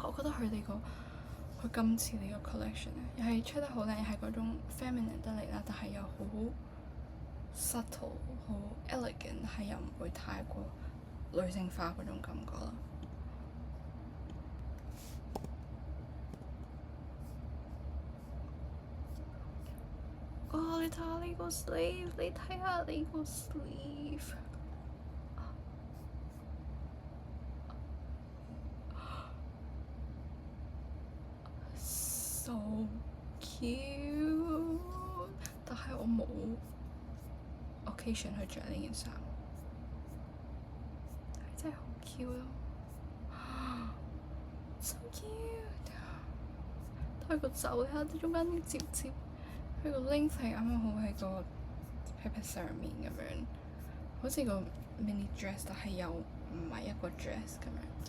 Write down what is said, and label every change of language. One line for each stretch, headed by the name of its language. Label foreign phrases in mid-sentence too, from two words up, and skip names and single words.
Cantonese: 我覺得佢今次呢個 collection 咧，又係出得好靚，係嗰種 feminine 得嚟啦，但係又好 subtle、好 elegant，係又唔會太過女性化嗰種感覺啦。哦，你睇下呢個 sleeve，你睇下呢個
English: sleeve。So cute，
Cantonese: 但係我冇 occasion 去着呢件衫，係真係好 cute 咯，
English: so cute。
Cantonese: 但係個袖咧，啲中間啲摺摺，佢個 length 係啱啱好喺個 pat pat 上面咁樣，好似個 mini dress，但係又唔係一個 dress 咁樣。